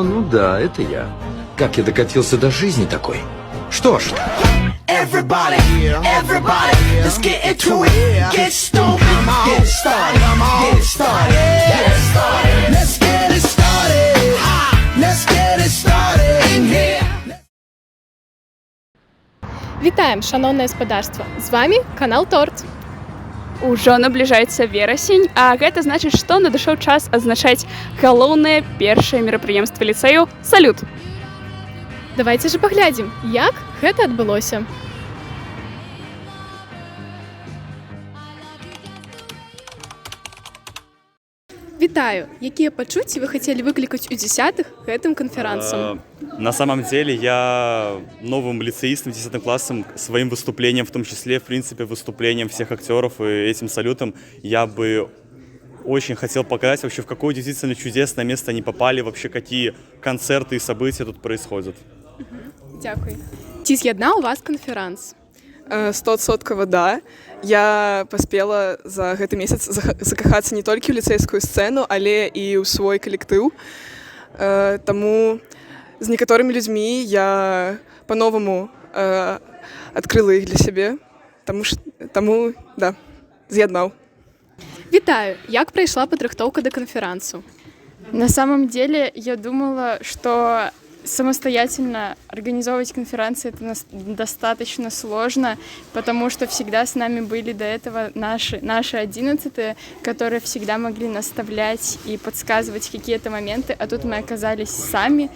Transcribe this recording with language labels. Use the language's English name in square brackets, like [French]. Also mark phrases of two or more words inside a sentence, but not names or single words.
[Russian] да, это я. Как я докатился до жизни такой? Что ж... [English] Everybody, everybody, let's get into it. Get stoned, get it started, get it started, get it started. Let's get it started. Let's get it started in here. [Belarusian] Вітаем, шановне гаспадарства! З вами канал Торт. Ужо набліжаецца верасень, а гэта значыць, што надышоў час адзначаць галоўнае першае мерапрыемства ліцэю салют. [Russian] Давайте же [Belarusian] паглядзім, як гэта адбылося. Вітаю! Якія пачуцці вы хацелі выклікаць у 10-х гэтым канферансам? [Russian] На самом деле я новым лицеистом 10 классом своим выступлением, в том числе, в принципе, выступлением всех актеров и этим салютом я бы очень хотел показать вообще, в какое действительно чудесное место они попали, вообще какие концерты и события тут происходят. [Belarusian] Дякую. Ці з'яднаў вас канферанс? 100% да. Я паспела за гэты месяц закахацца не толькі ў ліцэйскую сцэну, але і ў свой калектыў. Таму з некаторымі людзьмі я па-новаму адкрыла іх для сябе. Таму да, з'яднаў. Вітаю! Як прайшла падрыхтоўка да канферансу? [Russian] На самом деле я думала, что самостоятельно организовывать конференции это достаточно сложно, потому что всегда с нами были до этого наши 11-е, которые всегда могли наставлять и подсказывать какие-то моменты, а тут мы оказались сами.